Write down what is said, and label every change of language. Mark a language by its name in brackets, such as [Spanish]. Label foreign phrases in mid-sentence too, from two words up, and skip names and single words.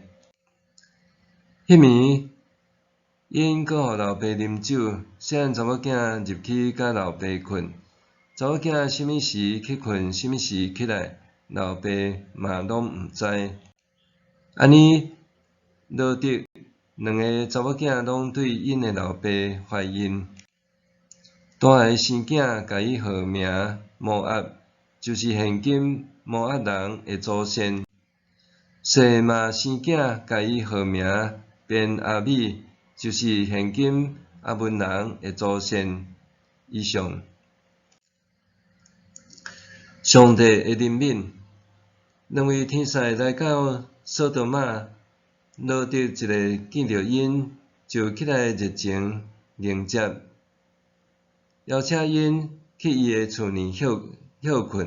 [Min Nan Chinese] 迄暝，因阁互老爸啉酒，细汉查某囝入去甲老爸困，查某囝什物时去困，什物时起来，老爸嘛拢毋知。安尼，罗得两个查某囝拢对因的老爸怀孕。大个生囝甲伊号名摩押，就是现今摩押人的祖先；细嘛生囝甲伊号名便阿米，就是现今阿文人的祖先。以上，上帝的怜悯，两位天使来到索多玛，罗得一个见着因，就起来热情迎接，邀请因去伊的厝里休困。